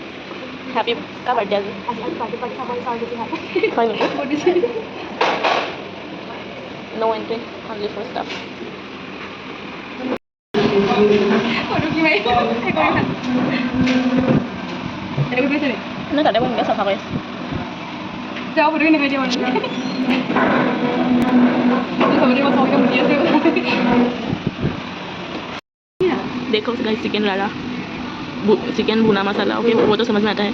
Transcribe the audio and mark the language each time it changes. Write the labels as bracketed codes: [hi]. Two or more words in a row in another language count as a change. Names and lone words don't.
[as] হেপী কা বাৰ্থডে আজি? হয় নেকি? [en] No entry, only for staff. [as] নাই তাতে মই এনেকৈ চাফা কৰি আছোঁ। [hi] देखो गाइस चिकन लाड़ा, चिकन भुना मसाला, ओके वो तो समझ में आता है।